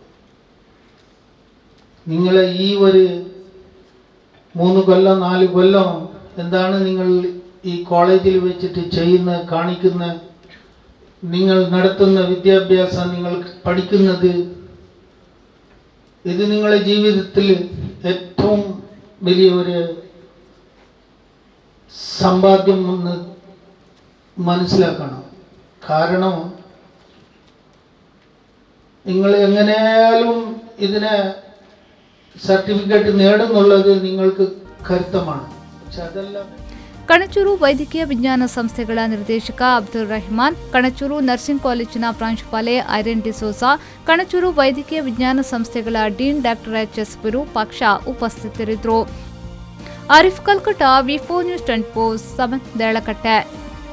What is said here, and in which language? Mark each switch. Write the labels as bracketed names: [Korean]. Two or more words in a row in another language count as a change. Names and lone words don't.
[Malayalam] നിങ്ങളെ ഈ ഒരു 3 കൊല്ലം 4 കൊല്ലം എന്താണ് നിങ്ങൾ ഈ കോളേജിൽ വെച്ചിട്ട് ചെയ്യുന്ന കാണിക്കുന്ന നിങ്ങൾ നടത്തുന്ന വിദ്യാഭ്യാസം നിങ്ങൾ പഠിക്കുന്നത് ഇത് നിങ്ങളുടെ ജീവിതത്തിൽ ഏറ്റവും വലിയ ഒരു സമ്പാദ്യം എന്ന് മനസ്സിലാക്കണം. കാരണം നിങ്ങൾ എങ്ങനെയായാലും ഇതിനെ സർട്ടിഫിക്കറ്റ് നേടുന്നുള്ളത് നിങ്ങൾക്ക് കരുത്തമാണ്. പക്ഷെ അതല്ല. [Kannada] ಕಣಚೂರು ವೈದ್ಯಕೀಯ ವಿಜ್ಞಾನ ಸಂಸ್ಥೆಗಳ ನಿರ್ದೇಶಕ ಅಬ್ದುಲ್ ರೆಹಮಾನ್, ಕಣಚೂರು ನರ್ಸಿಂಗ್ ಕಾಲೇಜಿನ ಪ್ರಾಂಶುಪಾಲೆ ಐರೆನ್ ಡಿಸೋಜಾ, ಕಣಚೂರು ವೈದ್ಯಕೀಯ ವಿಜ್ಞಾನ ಸಂಸ್ಥೆಗಳ ಡೀನ್ ಡಾಕ್ಟರ್ ಎಚ್.ಎಸ್. ವಿರೂಪಾಕ್ಷ ಉಪಸ್ಥಿತರಿದ್ದರು. ಆರಿಫ್ ಕಲ್ಕಟ, ವಿ4 ನ್ಯೂಸ್ 24, ದೇಳಕಟ್ಟೆ.